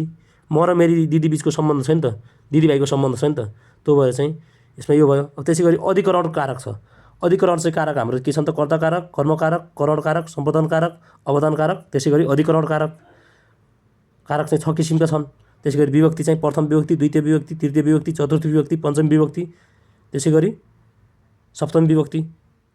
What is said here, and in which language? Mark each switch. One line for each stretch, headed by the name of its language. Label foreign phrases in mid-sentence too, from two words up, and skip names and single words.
Nepali: म र मेरी दिदी बिचको सम्बन्ध छ नि त, दिदीभाइको सम्बन्ध छ नि त। त्यो भएर चाहिँ यसमा यो भयो। अब त्यसै गरी अधिकरण कारक छ। अधिकरण चाहिँ कारक हाम्रो के छ त? कर्ता कारक, कर्म कारक, करण कारक, सम्पादन कारक, अवदान कारक। त्यसै गरी अधिकरण कारक चाहिँ 6 किसिमका छन्। त्यसै गरी विभक्ति चाहिँ प्रथम विभक्ति, द्वितीय विभक्ति, तृतीय विभक्ति, चतुर्थ विभक्ति, पञ्चम विभक्ति, त्यसै गरी सप्तमी विभक्ति।